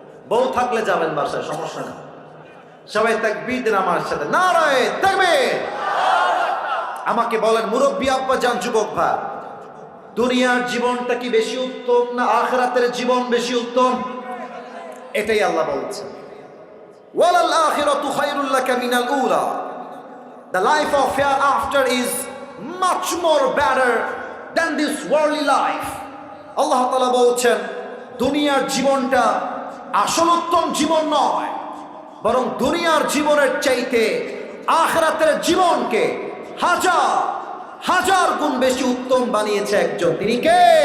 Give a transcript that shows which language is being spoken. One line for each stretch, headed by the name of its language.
Bangla: বউ থাকলে যাবেন বাসায়, সমস্যা নেই। সবাই তাকবীর দেন আমার সাথে, নারায়ে তাকবীর। আমাকে বলেন মুরব্বী আব্বা জান, যুবক ভাই, দুনিয়ার জীবনটা কি বেশি উত্তম না আখিরাতের জীবন বেশি উত্তম? এটাই আল্লাহ বলছেন,
Arabic: ওয়ালাল আখিরাতু খায়রুল লাকা মিনাল উলা।
English: The life of hereafter is much more better than this worldly life.
Bangla: আল্লাহ তাআলা বলছেন দুনিয়ার জীবনটা আসল উত্তম জীবন নয়, বরং দুনিয়ার জীবনের চাইতে আখিরাতের জীবনকে হাজার হাজার গুণ বেশি উত্তম বানিয়েছে একজন, তিনি কে?